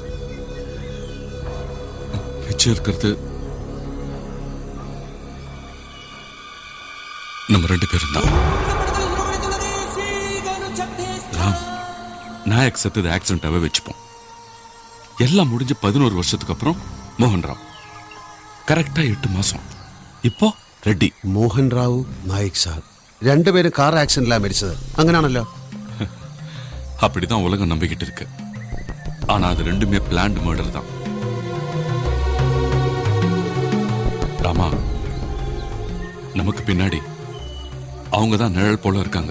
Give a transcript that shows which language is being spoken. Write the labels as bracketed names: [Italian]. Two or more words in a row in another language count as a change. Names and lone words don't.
[Tamil] மிச்சம் இருக்கிறது நம்ம 2 பேரும் தான். ராம், நாயக் செத்தது ஆக்சிடென்டாவே வச்சுப்போம். எல்லாம் முடிஞ்சு 11 வருஷத்துக்கு அப்புறம் மோகன் ராவ். கரெக்டா 8 மாசம். இப்போ ரெட்டி. [Malayalam] മോഹൻ റാവു, നായിക് സാർ 2 പേരും കാർ ആക്സിഡന്റിലാണ് മരിച്ചത്. അങ്ങനെയാണല്ലോ? [Tamil] அப்படிதான் உலகம் நம்பிக்கிட்டு இருக்கு. ஆனா அது 2மே [English] planned murder [Tamil] தான். ராமா, நமக்கு பின்னாடி அவங்க தான் நிழல் போல இருக்காங்க.